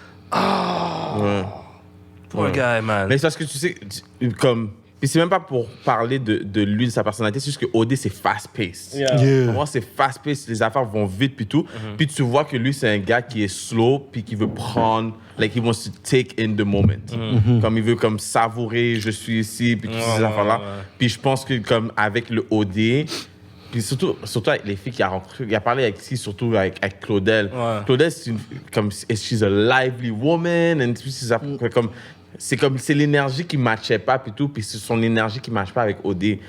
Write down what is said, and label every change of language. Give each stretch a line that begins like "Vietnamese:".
French: Ouais.
English: Poor guy, man.
French: Mais c'est parce que tu sais, comme... Puis c'est même pas pour parler de lui, de sa personnalité, c'est juste que OD, c'est fast-paced.
English: Yeah.
French: Pour moi, c'est fast-paced, les affaires vont vite, puis tout. Puis tu vois que lui, c'est un gars qui est slow, puis qui veut prendre...
English: Like, he wants to take in the moment.
French: Comme il veut comme savourer, je suis ici, puis toutes ces affaires-là. Puis je pense que comme avec le OD... Puis surtout avec les filles qu'il a rencontrées, il a parlé avec qui, surtout avec Claudel. Ouais. Claudel, c'est comme,
English: she's a lively woman, and
French: puis c'est l'énergie qui ne matchait pas, puis tout, puis c'est son énergie qui ne matche pas avec OD.